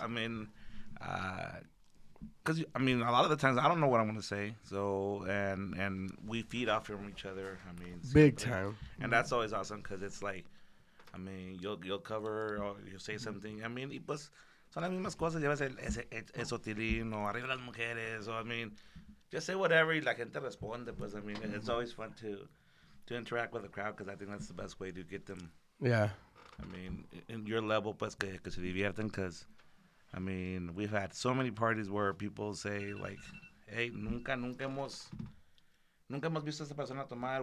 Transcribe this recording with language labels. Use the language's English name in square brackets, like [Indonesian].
[English] I mean, because I mean, a lot of the times I don't know what I'm gonna say. So and we feed off from each other. I mean, Big simply. time. And that's always awesome because it's like, I mean, you'll cover or you'll say something. I mean, [Spanish] y pues son las mismas cosas. Llevas eso tilín o arriba las mujeres. [English] O I mean, just say whatever [Spanish] y la gente responde. [English] Pues I mean, it's always fun to interact with the crowd because I think that's the best way to get them. Yeah. I mean, in your level, [Spanish] pues que se divierten [English] because, I mean, we've had so many parties where people say like, hey, [Spanish] nunca hemos visto a esta persona tomar.